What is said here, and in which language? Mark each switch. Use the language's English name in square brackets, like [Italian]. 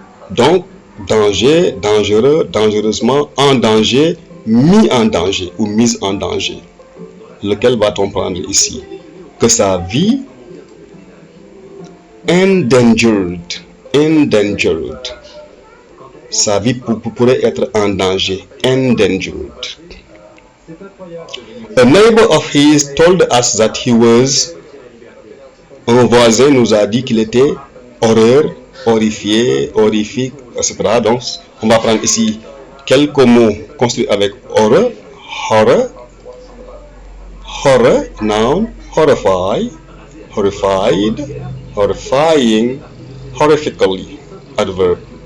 [French] Donc, danger, dangereux, dangereusement, en danger, mis en danger ou mise en danger. Lequel va-t-on prendre ici? Que sa vie, endangered, endangered. Sa vie pourrait être en danger, endangered. [English] A neighbor of his told us that he was. [French] Un voisin nous a dit qu'il était horreur, horrifié, horrifique, etc. Donc, on va prendre ici quelques mots construits avec horreur, horror, horror, noun, horrify, horrified, horrifying, horrifically, adverb.